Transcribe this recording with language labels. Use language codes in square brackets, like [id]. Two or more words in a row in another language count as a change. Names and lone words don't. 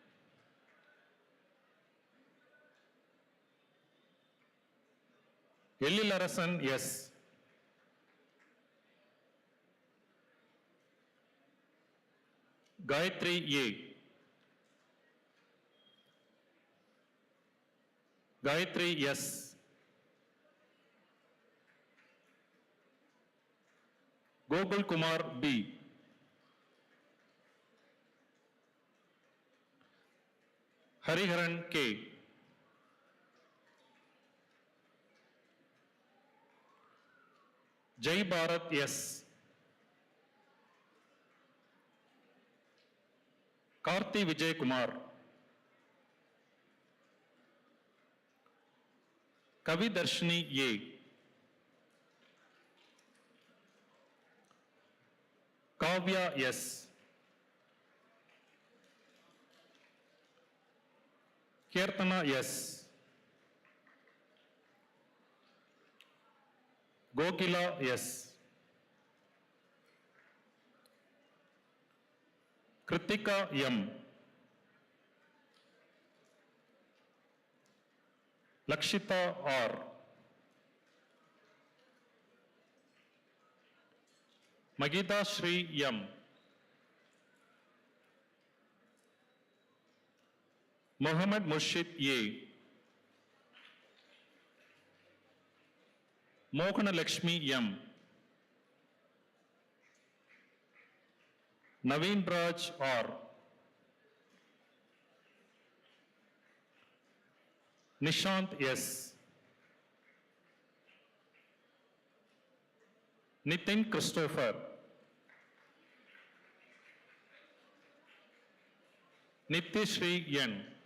[en] Ellilarasan S. Gayatri A. Gayatri S. Gokul Kumar B. Hariharan K. Jai Bharat S. Karthi Vijay Kumar. Kavi Darshini A. Kavya S. Kirtana S. Gokila S. Kritika M. Lakshita R. Magita Shri M. Mohammed Murshid A. Mohana Lakshmi M. Naveen Raj R. Nishant S. Nitin Christopher. Nityashri N.